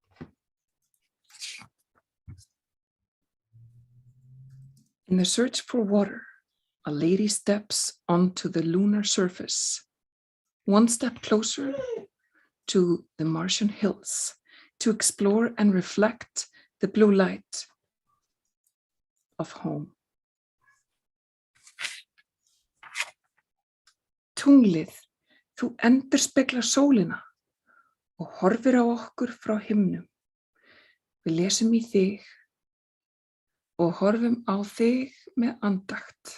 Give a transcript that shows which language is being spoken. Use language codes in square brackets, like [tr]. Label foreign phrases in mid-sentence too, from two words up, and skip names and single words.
[en] In the search for water, a lady steps onto the lunar surface, one step closer to the Martian hills, to explore and reflect the blue light of home. [is] Tunglið, þú endurspeglar sólina og horfir á okkur frá himnum. Við lesum í þig og horfum á þig með andakt.